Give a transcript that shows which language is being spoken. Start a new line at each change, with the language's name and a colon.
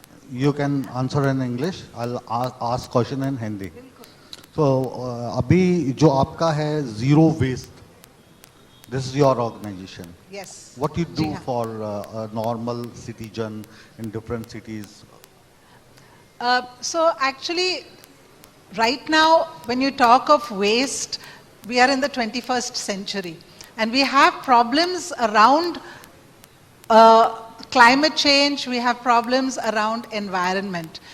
English: You can answer in English. I'll ask question in Hindi.
Hindi: So अभी जो आपका है zero waste.
English: This is your organization. Yes. What you do for a normal citizen in different cities? So actually, right now, when you talk of waste, we are in the 21st century and we have problems around climate change, we have problems around environment.